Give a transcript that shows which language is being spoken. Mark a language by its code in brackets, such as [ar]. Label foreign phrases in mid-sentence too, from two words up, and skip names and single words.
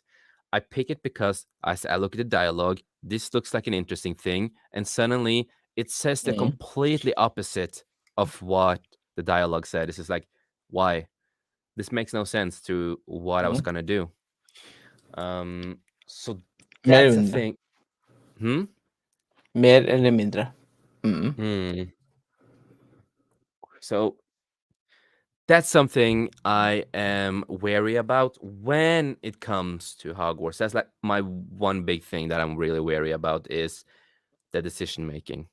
[en] I pick it because as I look at the dialogue, this looks like an interesting thing, and suddenly it says the Mhm. completely opposite of what the dialogue said. This is like, why? This makes no sense to what I was Mhm. gonna do. So [no] Mer eller [en] that's a [no] mindre. [en] thing. Hmm. [no] Mer eller mindre. Mhm. Hmm. [en] So that's something I am wary about when it comes to Hogwarts. That's like my one big thing that I'm really wary about, is the decision making.